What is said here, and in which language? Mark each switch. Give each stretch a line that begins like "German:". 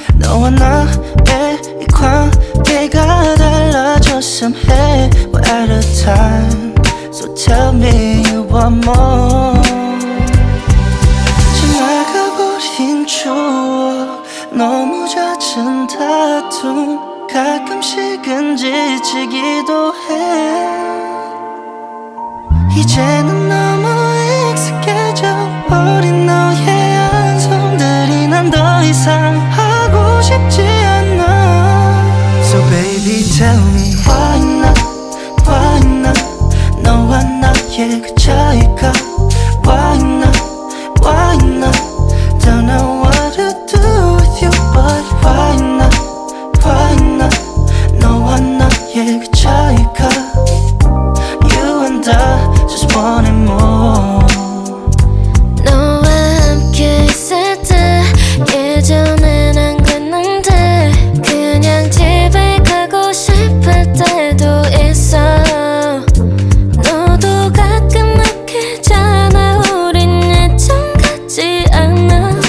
Korean: 너와 나의 이 관계가 달라졌음 해.
English: We're out of time, so tell me you want more.
Korean: 지나가버린 추억, 너무 잦은 다툼, 가끔씩은 지치기도 해. 이제는 너무 익숙해져 버린 너의 안성들이 난 더 이상 하고 싶지 않아.
English: So baby tell me why not, why not.
Korean: 너와 나의 그 차이가
English: why not, why not. Don't know what to do with you but why not, why not.
Korean: 너와 나의 그 차이가
English: You and I just wanted more.
Korean: 너와 함께 있을 때 예전엔 안 그랬는데 그냥 집에 가고 싶을 때도 있어. 너도 가끔 느끼잖아 우린 예전 같지 않아.